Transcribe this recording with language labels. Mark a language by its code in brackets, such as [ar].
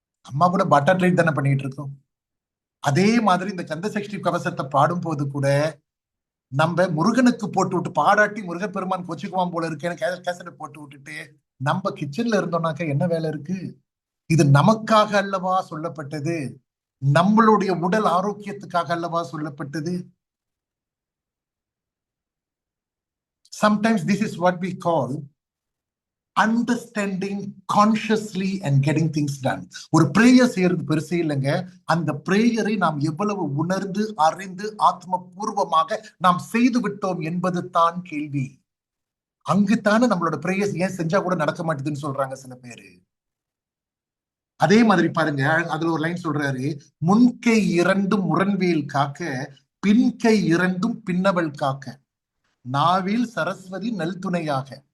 [ta] அம்மா கூட butter treat தானே பண்ணிட்டு இருக்கோம். அதே மாதிரி இந்த கந்த சஷ்டி கவசத்தை பாடும் போது கூட நம்ம முருகனுக்கு போட்டு விட்டு பாடாட்டி முருகப்பெருமான் கொச்சுக்குவான் போல இருக்கேன்னு கேசட்டை போட்டு விட்டுட்டு நம்ம கிச்சன்ல இருந்தோம்னாக்கா என்ன வேலை இருக்கு? இது நமக்காக அல்லவா சொல்லப்பட்டது, நம்மளுடைய உடல் ஆரோக்கியத்துக்காக அல்லவா சொல்லப்பட்டது. [en] Sometimes this is what we call understanding consciously and getting things done. [ta] ஒரு பிரேயர் செய்யறது பெருசே இல்லைங்க, அந்த பிரேயரை நாம் எவ்வளவு உணர்ந்து அறிந்து ஆத்ம பூர்வமாக நாம் செய்து விட்டோம் என்பது தான் கேள்வி. அங்குத்தானே நம்மளோட பிரேயர்ஸ் ஏன் செஞ்சா கூட நடக்க மாட்டேதுன்னு சொல்றாங்க சில பேரு. அதே மாதிரி பாருங்க, அதுல ஒரு லைன் சொல்றாரு, முன்கை இரண்டும் முரண்வேல் காக்க, பின்கை இரண்டும் பின்னவள் காக்க, நாவில் சரஸ்வதி நல் துணையாக.